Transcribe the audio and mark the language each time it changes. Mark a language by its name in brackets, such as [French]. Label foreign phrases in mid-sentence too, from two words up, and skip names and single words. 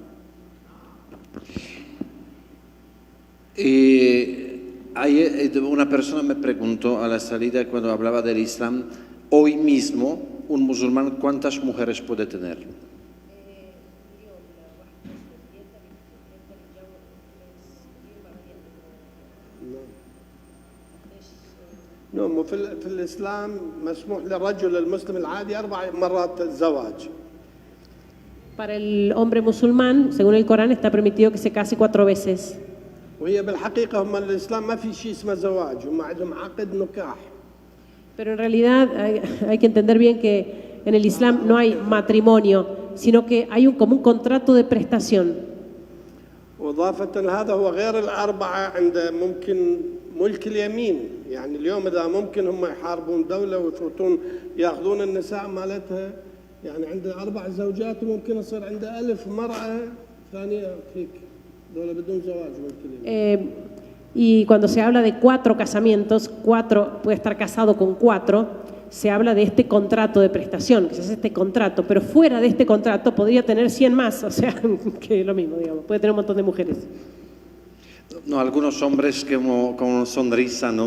[Spanish] Una persona me preguntó a la salida cuando hablaba del Islam, hoy mismo un musulmán, ¿cuántas mujeres puede tener? No, [Arabic] في الإسلام مسموح للرجل المسلم العادي 4 مرات الزواج. [Spanish] Para el hombre musulmán, según el Corán, está permitido que se case 4 veces. [Arabic] وهي بالحقيقة هم الإسلام ما في شيء اسمه زواج، هم عندهم عقد نكاح. [Spanish] Pero en realidad hay que entender bien que en el Islam no hay matrimonio, sino que hay como un contrato de prestación. [Arabic] وإضافة هذا هو غير ال4 عند ممكن ملك اليمين، يعني اليوم إذا ممكن هم يحاربون دولة ويفوتون يأخذون النساء مالتها، يعني عنده 4 زوجات وممكن يصير عنده 1000 مرأة الثانية فيك دولة بدون زواج ممكن. [Spanish] Y cuando se habla de 4 casamientos, 4 puede estar casado con 4, se habla de este contrato de prestación, que se hace este contrato, pero fuera de este contrato podría tener 100 más, o sea, que es lo mismo, digamos, puede tener un montón de mujeres. No, algunos hombres que con sonrisa, ¿no?